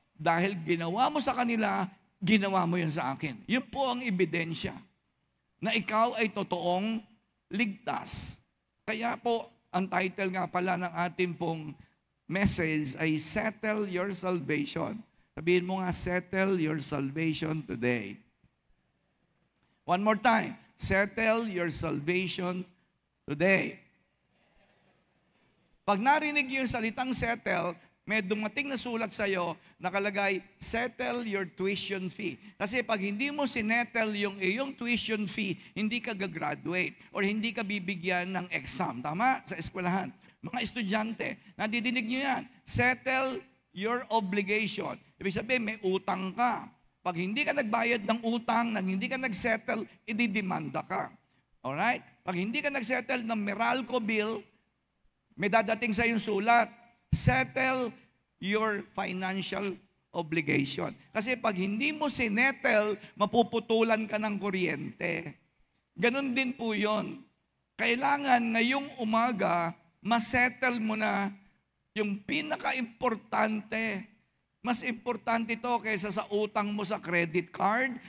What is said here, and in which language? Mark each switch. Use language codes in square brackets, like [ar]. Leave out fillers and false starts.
[tl] Dahil ginawa mo sa kanila, ginawa mo yun sa akin. Yun po ang ebidensya na ikaw ay totoong ligtas. Kaya po, ang title nga pala ng ating pong message ay [en] Settle Your Salvation. [tl] Sabihin mo nga, [en] settle your salvation today. One more time, settle your salvation today. [tl] Pag narinig yung salitang settle, may dumating na sulat sa'yo, nakalagay, [en] settle your tuition fee. [tl] Kasi pag hindi mo sinettle yung iyong tuition fee, hindi ka gagraduate or hindi ka bibigyan ng exam. Tama? Sa eskwelahan. Mga estudyante, nadidinig nyo yan. [en] Settle your obligation. [tl] Ibig sabihin, may utang ka. Pag hindi ka nagbayad ng utang, nang hindi ka nagsettle, ididemanda ka. Alright? Pag hindi ka nagsettle ng Meralco bill, may dadating sa yung sulat. [en] Settle your financial obligation. [tl] Kasi pag hindi mo sinettle, mapuputulan ka ng kuryente. Ganon din po yun. Kailangan ngayong umaga, masettle mo na yung pinaka-importante. Mas importante ito kaysa sa utang mo sa credit card.